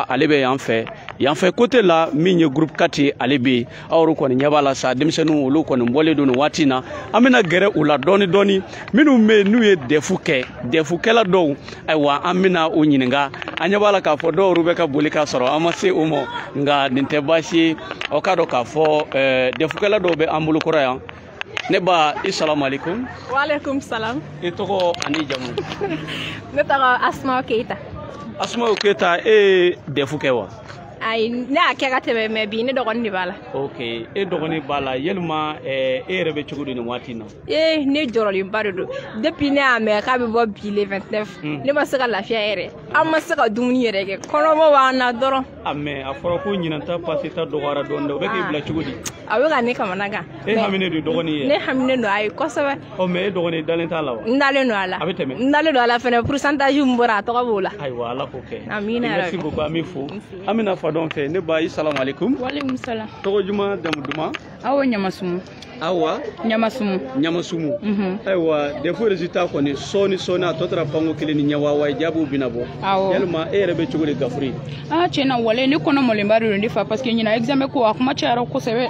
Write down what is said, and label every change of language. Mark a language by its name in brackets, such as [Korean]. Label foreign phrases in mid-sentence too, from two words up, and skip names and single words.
[Bambara] ale bɛ yan fɛ côté la min ye groupe 4 ale bɛ aw kɔni ɲɛ b'a la sa denmisɛnninw olu kɔni bɔlen don nin waati na an bɛna gɛrɛ u la dɔɔni minnu bɛ yen n'u ye defu kɛ defukɛla dɔw ayiwa an bɛna u ɲininka an ɲɛ b'a la k'a fɔ dɔw bɛ ka boli k'a sɔrɔ an ma se o ma nka nin tɛ baasi ye aw k'a dɔn k'a fɔ defukɛla dɔw bɛ an bolo kɔrɔ yan ne ba [Arabic] السلام عليكم. وعليكم السلام. [Bambara] E tɔgɔ ani jamu? Ne tɔgɔ Asma Keita. Asma Keita e defu kɛ wa? Ayi ne y'a kɛ ka tɛmɛ mais bi ne dɔgɔnin de b'a la. Ok e dɔgɔnin b'a la yalima e yɛrɛ bɛ cogo di nin waati in na? Ne jɔrɔlenba de don depuis ne y'a mɛn k'a bɛ bɔ bi le 29 ne ma se ka lafiya yɛrɛ an ma se ka dumuni yɛrɛ kɛ kɔnɔbɔ b'an na dɔrɔn. Mais a fɔra ko ɲinan ta passe ta dɔgɔyara dɔɔni o bɛ k'i bila cogo di? A bɛ ka ne kamana gan. E haminen don dɔgɔnin ye? Ne haminen don ayi kosɛbɛ. Mais e dɔgɔnin dalen t'a la wa? N dalen don a la. A bɛ tɛmɛ? N dalen don a la fɛnɛ pourcentage min bɔra a tɔgɔ b'o la. Ayiwa Ala k'o kɛ. Amina yarabi. [French] Merci beaucoup [Bambara] an b'i fo. An bɛna fa dɔn fɛ ne ba [Arabic] السلام عليكم. وعليكم السلام. [Bambara] Tɔgɔ juma jamu duman? Awa Ɲamasumu. Awa? Ɲamasumu. Ayiwa defu résultat kɔni sɔɔni a tɔ tora panko 1 ni ɲɛ wa jaabiw bɛna bɔ. Awɔ. Yalima e yɛrɛ bɛ cogo di gafuri? Tiɲɛ na walayi ne kɔnɔ mɔlenba de don ne fa [French] parce que [Bambara] ɲina examen ko a kuma cayara kosɛbɛ.